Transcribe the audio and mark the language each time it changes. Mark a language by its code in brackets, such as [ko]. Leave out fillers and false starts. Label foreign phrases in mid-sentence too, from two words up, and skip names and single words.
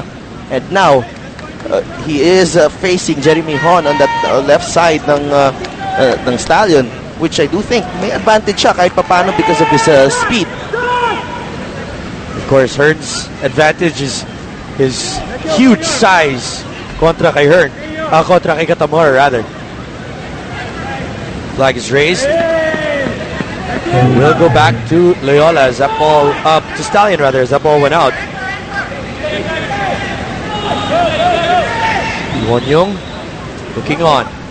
[en] And now, he is facing Jeremy Hon on that left side ng Stallion, which I do think [tl] may advantage siya kahit papano [en] because of his speed. Of course, Hearn's advantage is his huge size [tl] kontra kay Hearn. Kontra kay Katamora, [en] rather. Flag is raised. We'll go back to Loyola as that ball, to Stallion rather, as that ball went out. Wonyong looking on.